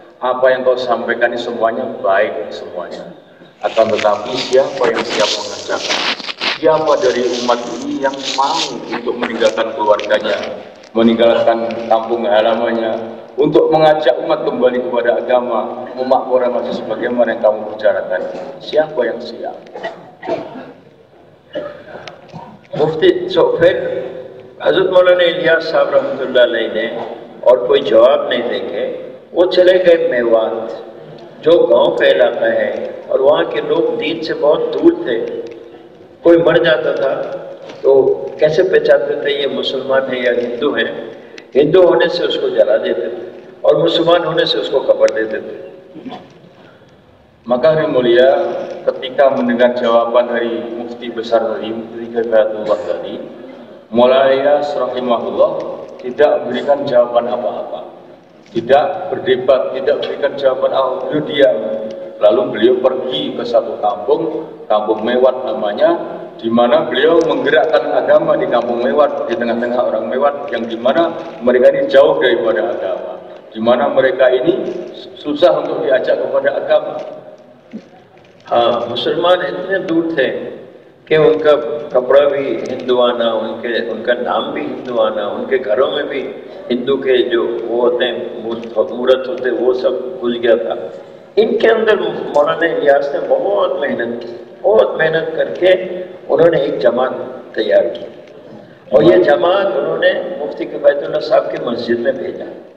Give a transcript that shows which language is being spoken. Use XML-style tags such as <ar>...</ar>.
<id>Apa yang kau sampaikan ini semuanya baik semuanya. Akan tetapi siapa yang siap mengerjakan? Siapa dari umat ini yang mau untuk meninggalkan keluarganya, meninggalkan kampung halamannya, untuk mengajak umat kembali kepada agama, memakmurkan masih sebagaimana yang kamu bicarakan? Siapa yang siap?</id> <hi>मुफ्ती तो फिर हजरत मौलाना इलियास साहब रहमतुल्लाह अलैह ने और कोई जवाब नहीं देके वो चले गए मेवात, जो गांव का इलाका है, और वहाँ के लोग दीन से बहुत दूर थे। कोई मर जाता था तो कैसे पहचानते थे ये मुसलमान है या हिंदू है? हिंदू होने से उसको जला देते थे और मुसलमान होने से उसको कब्र देते थे।</hi> <id>Maka Yang Mulia ketika mendengar jawaban dari Mufti Besar tadi, Mufti Kifayatullah tadi, Maulana rahimahullah tidak memberikan jawaban apa-apa, tidak berdebat, tidak memberikan jawaban apa, beliau diam. Lalu beliau pergi ke satu kampung, kampung Mewat namanya, di mana beliau menggerakkan agama di kampung Mewat, di tengah-tengah orang Mewat yang di mana mereka ini jauh daripada agama, di mana mereka ini susah untuk diajak kepada agama.</id> <hi>हाँ, मुसलमान इतने दूर थे कि उनका कपड़ा भी हिंदुआना, उनका नाम भी हिंदुआना, उनके घरों में भी हिंदू के जो वो होते हैं मूर्त होते वो सब घुस गया था। इनके अंदर मौलाना इलियास ने बहुत मेहनत की, बहुत मेहनत करके उन्होंने एक जमात तैयार की और ये जमात उन्होंने मुफ्ती किफायतुल्लाह साहब की मस्जिद में भेजा।</hi>